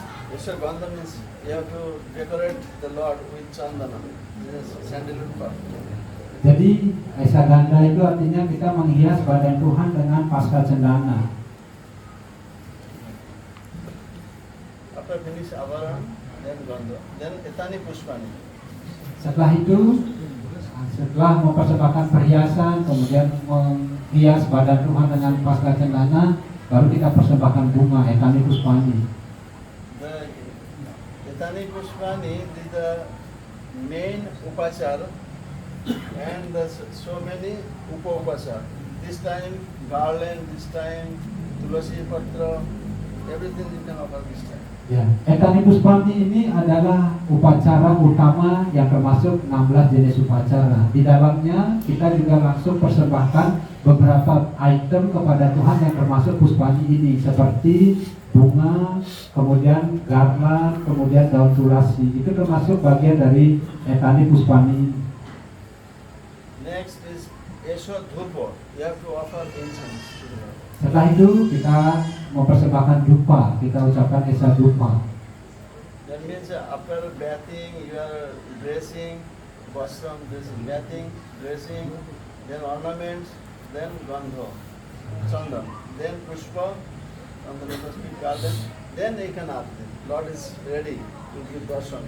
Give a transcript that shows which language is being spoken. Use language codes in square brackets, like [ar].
[en] Esho Gandha means you have to decorate the Lord with chandana. This is sandalwood part. [id] Jadi Esa Ganda itu artinya kita menghias badan Tuhan dengan pasca cendana. [en] After finish avaran, then Gandha, then Etani Pushpani. [id] Setelah itu, setelah mempersembahkan perhiasan, kemudian menghias badan Tuhan dengan pasca cendana, baru kita persembahkan bunga, Etani Pushpani. [en] The Etani Pushpani is the main upachara, and so many upa-upachara. This time garland, this time tulasi patra, everything you can offer this time. [id] Ya, Etani Pushpani ini adalah upacara utama yang termasuk 16 jenis upacara. Di dalamnya kita juga langsung persembahkan beberapa item kepada Tuhan yang termasuk Pushpani ini, seperti bunga, kemudian garland, kemudian daun tulasi. Itu termasuk bagian dari Etani Pushpani ini. [en] Next is Esho Dhupa. You have to offer incense to the Lord. [id] Setelah itu kita mempersembahkan dupa, kita ucapkan Esa Dupa. [en] That means after bathing, you are dressing, vastram, this is bathing, dressing, then ornaments, then gandha, chandan, then pushpa, on the lotus feet garden, then you can arati. Lord is ready to give darshan.